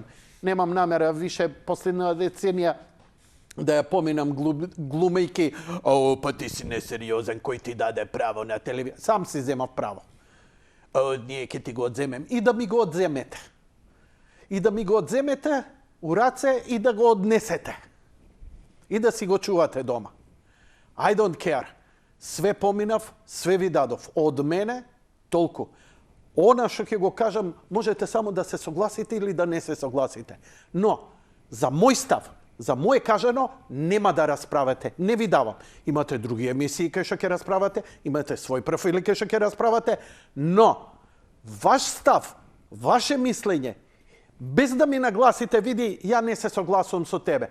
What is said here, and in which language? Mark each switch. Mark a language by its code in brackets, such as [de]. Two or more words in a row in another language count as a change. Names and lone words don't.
[mk] Немам намера више последна деценија да ја поминам глумејки, па ти си несериозен, кој ти даде право на телевизија. Сам си земав право. Ние ќе ти го одземем. И да ми го одземете. И да ми го одземете у раце и да го однесете. И да си го чувате дома. [en] I don't care. [mk] Све поминав, све ви дадов. Од мене, толку. Она што ќе го кажам, можете само да се согласите или да не се согласите. Но, за мој став, за моје кажано, нема да расправете. Не ви давам. Имате други емисии кај што ќе расправате, имате свој профили кај што ќе расправате, но ваш став, ваше мислење, без да ми нагласите, види, ја не се согласувам со тебе.